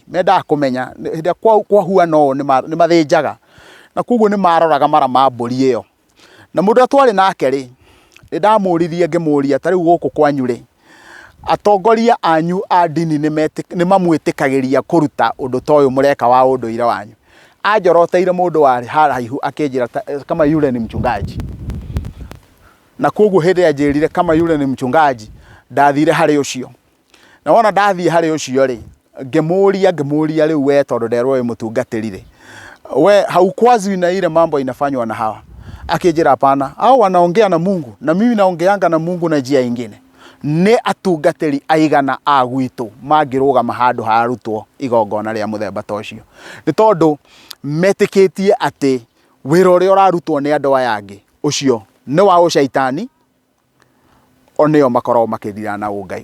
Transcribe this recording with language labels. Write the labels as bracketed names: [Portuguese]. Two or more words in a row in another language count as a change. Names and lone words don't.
[Kikuyu] Mendaga kũmenya hĩndĩ ĩrĩa kwahuana ũũ nĩ mathĩnjaga, na koguo nĩ maroraga mara ma mbũri ĩyo. Na mũndũ ũrĩa twarĩ nake rĩ, nĩ ndamũririe ngĩmũria, ta rĩu gũkũ kwanyu rĩ, atongoria anyu a ndini nĩ mamwĩtĩkagĩria kũruta ũndũ ta ũyũ mũreka wa ũndũire wanyu? Anjoroteire mũndũ warĩ haraihu akĩnjĩra [Swahili] kama yule ni mchungaji. [Kikuyu] Na koguo hĩndĩ ĩrĩa anjĩrire [Swahili] kama yule ni mchungaji, [Kikuyu] ndathire harĩ ũcio. Na wona ndathiĩ harĩ ũcio rĩ, ngĩmũria rĩu we tondũ nderwo wĩ mũtungatĩri rĩ, we [Swahili] haukuwazi na ile mambo inafanywa na hawa? Akĩnjĩra hapana, hao wanaongea na Mungu na mimi naongeanga na Mungu na njia ingine. [Kikuyu] Nĩ atungatĩri aigana a gwitũ mangĩrũgama handũ harutwo igongona rĩa mũthemba ta ũcio? Nĩ tondũ metĩkĩtie atĩ wĩra ũrĩa ũrarutwo nĩ andũ aya angĩ ũcio nĩ wa ũcaitani, o nĩo makoragwo makĩthira na ûngai.